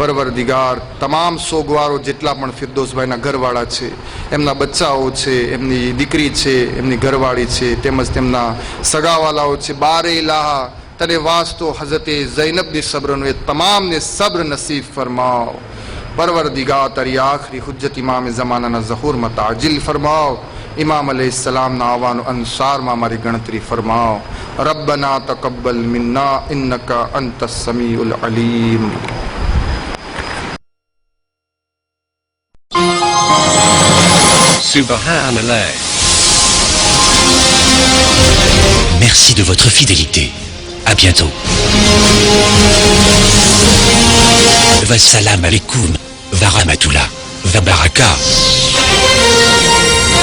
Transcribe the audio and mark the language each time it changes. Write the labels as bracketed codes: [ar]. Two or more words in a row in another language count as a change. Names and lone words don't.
[gu] પરવરદિગાર તમામ સોગવારો જેટલા પણ ફિરદોસભાઈના ઘરવાળા છે, એમના બચ્ચાઓ છે, એમની દીકરી છે, એમની ઘરવાળી છે, તેમજ તેમના સગાવાલાઓ છે, બારે ઇલાહા તને વાસ્તો હઝરતે ઝૈનબની સબ્રનો એ તમામને સબ્ર નસીબ ફરમાવ. પરવરદિગાર તારી આખરી હુજ્જત ઇમામ ઝમાનાના ઝહૂરમાં તાજીલ ફરમાવ. ઇમામ અલૈહિસ્સલામના આવવાનો અન્સારમાં મારી ગણતરી ફરમાવ. [ar] ربنا تقبل منا إنك أنت السميع العليم. Subhanallah. [fr] Merci de votre fidélité. À bientôt. [ar] والسلام عليكم. ورحمة الله. وبركة.